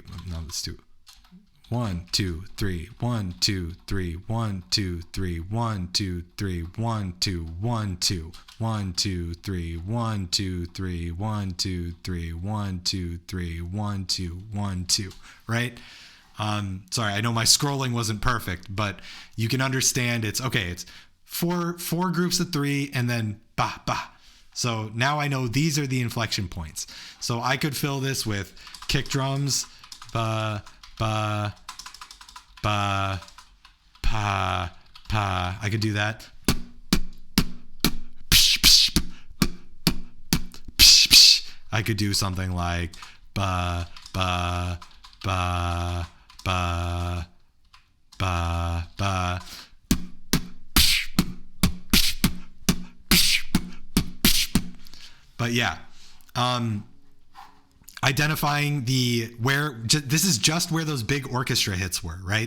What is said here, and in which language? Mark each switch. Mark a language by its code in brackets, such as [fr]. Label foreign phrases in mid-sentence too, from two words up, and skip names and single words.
[en] No, let's do 1 2 3 1 2 3 1 2 3 1 2 3 1 2 1 2 1 2 3 1 2 3 1 2 3 1 2 3 1 2 1 2, right? Sorry, I know my scrolling wasn't perfect, but you can understand it's okay. It's four groups of 3 and then ba ba. So now I know these are the inflection points. So I could fill this with kick drums, ba ba ba pa pa. I could do that. I could do something like ba ba ba ba ba ba. But yeah, identifying this is just where those big orchestra hits were, right?